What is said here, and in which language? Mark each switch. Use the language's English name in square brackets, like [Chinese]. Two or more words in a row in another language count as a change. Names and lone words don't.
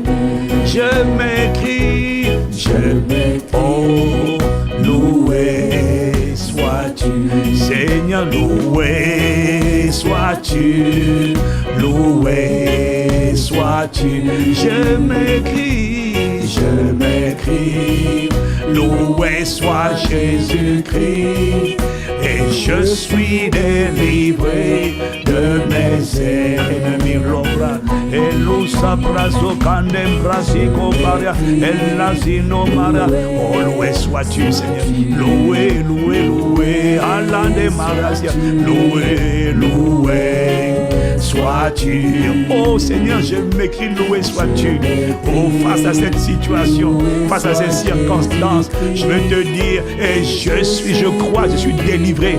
[French] Je m'écris, oh, loué sois-tu, Seigneur, loué sois-tu, loué sois-tu. Je m'écris, loué soit Jésus-Christ. Et je suis délivré de mes ennemis. Et l'ousa brazo candem brasico paria. Et l'asino mara. Oh, loué sois-tu, Seigneur. Loué, loué, loué. Allah de marasia. Loué, loué sois-tu. Oh Seigneur, je m'écris, loué sois-tu. Oh, face à cette situation, face à ces circonstances, je veux te dire, et je crois, je suis délivré.